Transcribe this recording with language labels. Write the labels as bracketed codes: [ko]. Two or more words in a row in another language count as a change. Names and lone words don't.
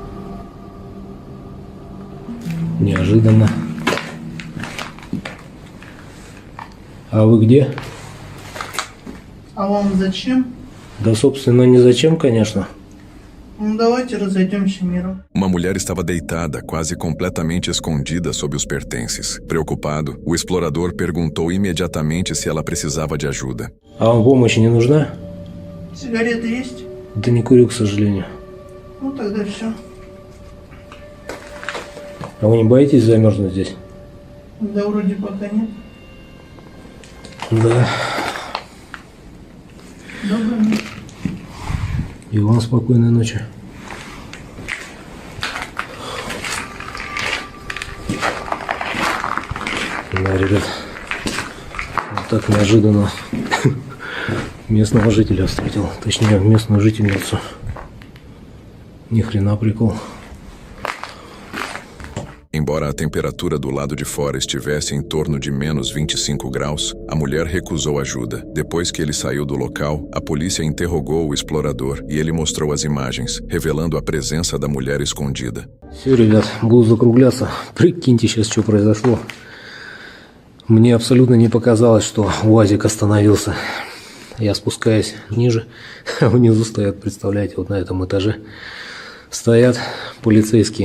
[ru] Неожиданно. А вы где? А вам zачем? Да, собственно, не зачем, конечно. Ну, давайте разойдемся миром. [pt] Uma mulher estava deitada, quase completamente escondida sob os pertences. Preocupado, o explorador perguntou imediatamente se ela precisava de ajuda. [ru] А вам помощь не нужна? Сигареты есть? Да не курю, к сожалению. Ну, тогда все. А вы не боитесь замерзнуть здесь? Да вроде пока нет. Да. Доброй ночи. И вам спокойной ночи. Да, ребят, вот так неожиданно местного жителя встретил, точнее местную жительницу. Ни хрена прикол. [pt] Embora a temperatura do lado de fora estivesse em torno de menos 25 graus, a mulher recusou ajuda. Depois que ele saiu do local, a polícia interrogou o explorador e ele mostrou as imagens, revelando a presença da mulher escondida. [ru] Все, ребят, буду закругляться. Прикиньте сейчас, что произошло. Мне абсолютно не показалось, что УАЗик остановился. Я спускаюсь ниже, а внизу стоят, представляете, вот на этом этаже стоят полицейские.